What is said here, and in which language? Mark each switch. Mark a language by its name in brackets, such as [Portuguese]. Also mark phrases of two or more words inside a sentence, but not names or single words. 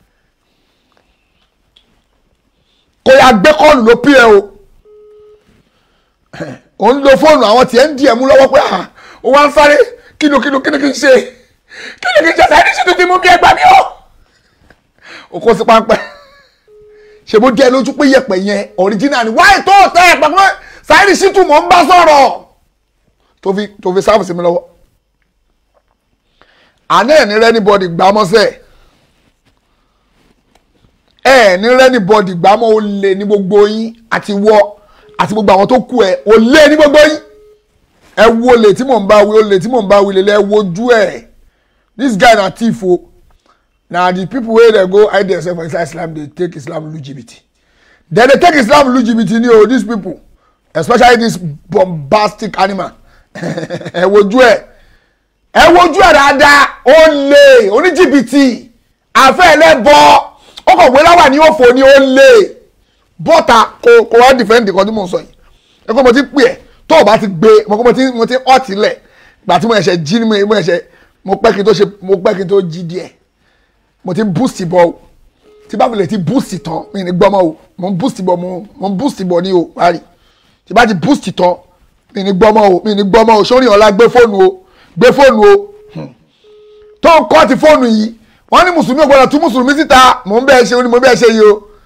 [Yoruba] kò yà gbé kọ́ọ̀lù ló pè ẹ́ o ò ń lo fóònù àwọn tiẹ̀ ń di ẹ̀ mú lọ́wọ́ pé ó wá ń sáré kí ni kí n ṣe sáyẹ́dì sí tó ti mú kí ẹ gbà mí o kò sí páńpẹ́ ṣe bó jẹ́ lójú pé yẹ̀pẹ̀ yẹn original ni wáyé tó tẹ́ ẹ̀ pẹ̀lú sáyẹ́dì sí tún mọ̀ ń bá sọ̀rọ̀ tó fi sáfù sí mi lọ́wọ́ àná ẹ̀ ní rẹ́nibọ́dì gbámọ́sẹ̀ ẹ̀ ní rẹ́nibọ́dì gbámọ́ ó lè ní gbogbo yín àti wọ́ àti gbogbo àwọn tó kú ẹ̀ ó lè ní gbogbo yín ẹ wo lè tí mò ń bá wí ó lè tí mò ń bá wí lè wojú ẹ̀ [Nigerian Pidgin] this guy na thief o na the people wey dey go hide themselves for inside Islam dey take Islam [Yoruba] lu jìbìtì [Nigerian Pidgin] dem dey take Islam [Yoruba] lu jìbìtì ni o [Nigerian Pidgin] these people especially this bombastic animal [Yoruba] ẹ wojú ẹ̀ dáadáa ó lè oníjìbìtì àfẹ́ ẹlẹ́bọ ó kàn wé láwà ní òfò ni ó lè bọ́ta kò wá defend nǹkan tí mò ń sọ yìí ẹ kó mo ti pè ẹ́ tó o bá ti gbé mo ti ọ̀tí lẹ̀ gbà tí mo ẹ̀ṣẹ̀ jí ni mo pẹ́ kí n tó jí díẹ̀ mo ti boost bọ̀ o tí bá filẹ̀ ti boost tán mi ní gbọ́mọ o mo ń boost bọ̀ ní o wárí tí bá ti boost tán mi ní gbọ́mọ o sórí ọ̀la gbé fóònù o tó ń kọ́ ti fóònù yìí wọ́n ní mùsùlùmí ò gbọ́dọ̀ tú mùsùlùmí síta mò ń bẹ́ẹ̀ ṣe mo bẹ́ẹ̀ ṣe yìí o